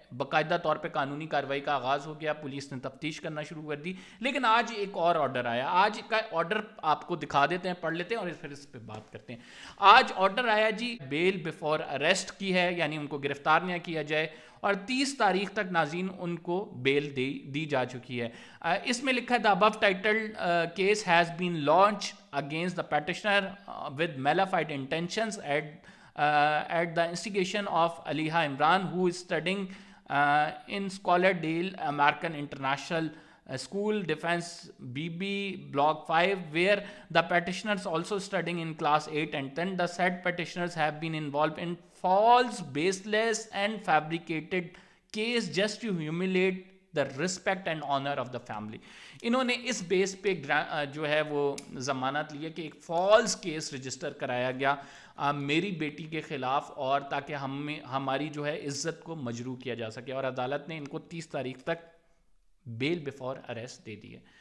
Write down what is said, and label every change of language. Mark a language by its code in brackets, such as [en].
[ur] باقاعدہ طور پہ قانونی کارروائی کا آغاز ہو گیا, پولیس نے تفتیش کرنا شروع کر دی. لیکن آج ایک اور آرڈر آیا. آج کا آرڈر آپ کو دکھا دیتے ہیں, پڑھ لیتے ہیں اور پھر اس پہ بات کرتے ہیں. آج آرڈر آیا جی بیل بیفور اریسٹ کی ہے, یعنی ان کو گرفتار نہ کیا جائے, اور 30 تاریخ تک ناظرین ان کو بیل دی جا چکی ہے. اس میں لکھا ہے [en] the above titled case has been launched against the petitioner with malified intentions at the instigation of Aliha Imran, who is studying in Scollerdale American International School, Defense BB Block 5, where the petitioners also studying in class 8 and 10. The said petitioners have been involved in false, baseless and fabricated case just to humiliate the respect and honor of the family. [ur] انہوں نے اس بیس پہ جو ہے وہ ضمانت لی ہے کہ ایک فالس کیس رجسٹر کرایا گیا میری بیٹی کے خلاف, اور تاکہ ہماری جو ہے عزت کو مجروح کیا جا سکے, اور عدالت نے ان کو 30 تاریخ تک بیل بیفور اریسٹ دے دی ہے.